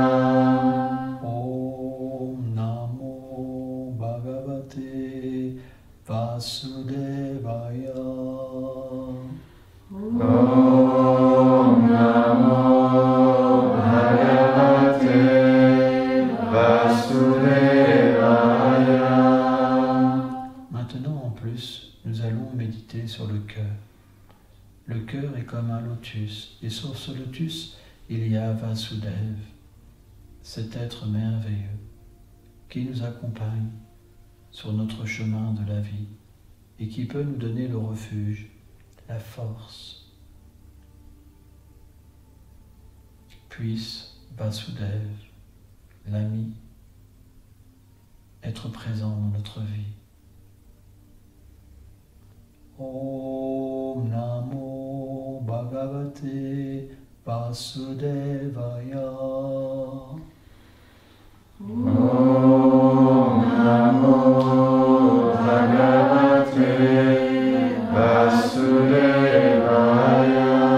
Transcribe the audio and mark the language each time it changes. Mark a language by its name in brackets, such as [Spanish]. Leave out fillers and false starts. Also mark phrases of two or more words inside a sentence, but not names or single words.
[Sanskrit] Om Namo Bhagavate Vasudevaya. Om Namo Bhagavate Vasudevaya. [French] Maintenant, en plus, nous allons méditer sur le cœur. Le cœur est comme un lotus, et sur ce lotus, il y a Vasudeva, cet être merveilleux qui nous accompagne sur notre chemin de la vie et qui peut nous donner le refuge, la force. Puisse Vasudeva, l'ami, être présent dans notre vie. [Sanskrit] Om Namo Bhagavate Vasudevaya. Om Namo Bhagavate Vasudevaya.